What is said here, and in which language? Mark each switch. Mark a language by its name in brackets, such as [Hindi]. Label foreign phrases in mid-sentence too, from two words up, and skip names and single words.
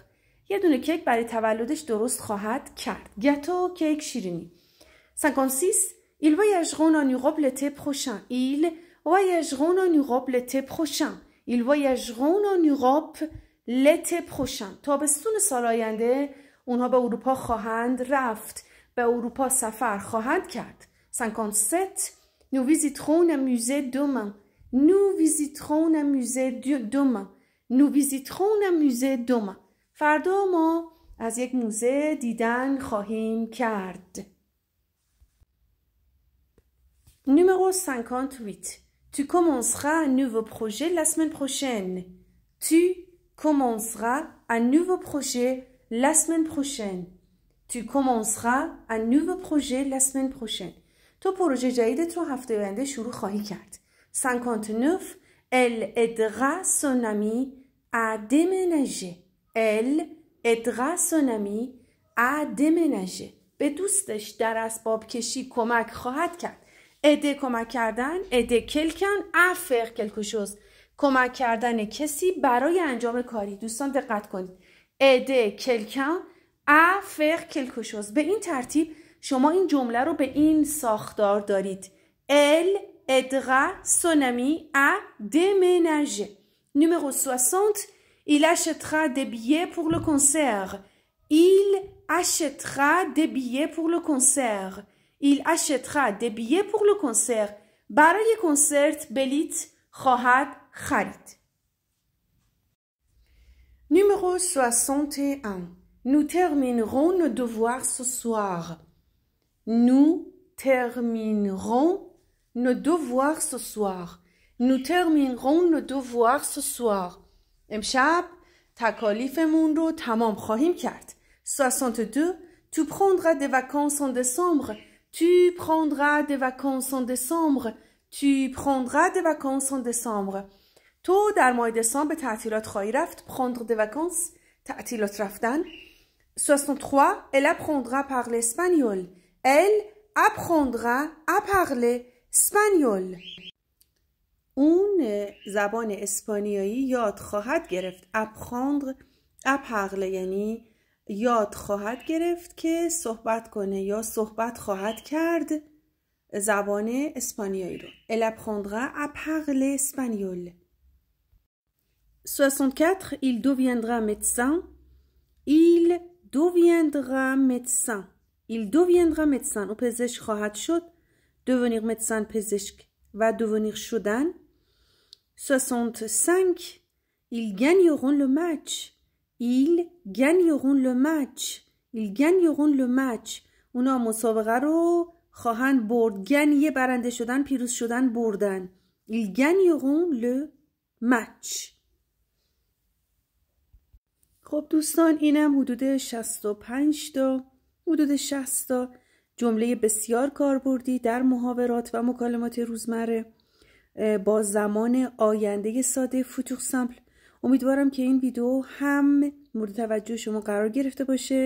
[Persian] یه دونه کیک برای تولدش درست خواهد کرد. گاتو کیک شیرینی. 56. [French] Ils voyageront en Europe l'été prochain. Ils voyageront en Europe l'été prochain. Ils voyageront en Europe l'été prochain. [Persian] تابستون سال آینده اونها به اروپا خواهند رفت. به اروپا سفر خواهند کرد. 57. [French] Nous visiterons un musée demain. Nous visiterons un musée demain. Nous visiterons un musée demain. [Persian] فردا ما از یک موزه دیدن خواهیم کرد. [French] Numéro 58. Tu commenceras un nouveau projet la semaine prochaine. Tu commenceras un nouveau projet la semaine prochaine. Tu commenceras un nouveau projet la semaine prochaine. [Persian] تو پروژه جدیدت رو هفته آینده شروع خواهی کرد. 59. [French] Elle aidera son ami à déménager. Elle aidera son ami à déménager. [Persian] به دوستش در اسباب کشی کمک خواهد کرد. [French] aider [Persian] کمک کردن. [French] aider quelqu'un à faire quelque chose. [Persian] کمک کردن کسی برای انجام کاری. دوستان دقت کنید. [French] aider quelqu'un à faire quelque chose. [Persian] به این ترتیب شما این جمله رو به این ساختار دارید. [French] Elle aidera son ami à déménager. Numéro 60. Il achètera des billets pour le concert. Il achètera des billets pour le concert. Il achètera des billets pour le concert. [Persian] برای کنسرت بلیت خواهد خرید. [French] Numéro 61. Nous terminerons nos devoirs ce soir. Nous terminerons nos devoirs ce soir. Nous terminerons nos devoirs ce soir. [Persian] امشب تکالیفمون رو تمام خواهیم کرد. 62. [French] Tu prendras des vacances en décembre. Tu prendras des vacances en décembre. Tu prendras des vacances en décembre. [Persian] تو در ماه دسامبر به تعطیلات خواهی رفت. [French] prendre des vacances [Persian] تعطیلات رفتن. [French] 63. Elle apprendra à parler espagnol. Elle apprendra à parler espagnol. [Persian] اون زبان اسپانیایی یاد خواهد گرفت. [French] apprendre à parler [Persian] یعنی یاد خواهد گرفت که صحبت کنه یا صحبت خواهد کرد زبان اسپانیایی رو. [French] Elle apprendra à parler espagnol. 64. Il deviendra médecin. Il deviendra médecin. Il deviendra médecin. [Persian] او پزشک خواهد شد. [French] devenir médecin [Persian] پزشک و devenir شدن. [French] 65. Ils gagneront le match. Ils gagneront le match. Ils gagneront le match. [Persian] اونا مسابقه رو خواهند برد. گنیه برنده شدن، پیروز شدن، بردن. [French] Ils gagneront le match. [Persian] خب دوستان اینم حدود 65 تا حدود 60 تا جمله بسیار کاربردی در محاورات و مکالمات روزمره با زمان آینده ساده [French] futur simple. [Persian] امیدوارم که این ویدیو هم مورد توجه شما قرار گرفته باشه.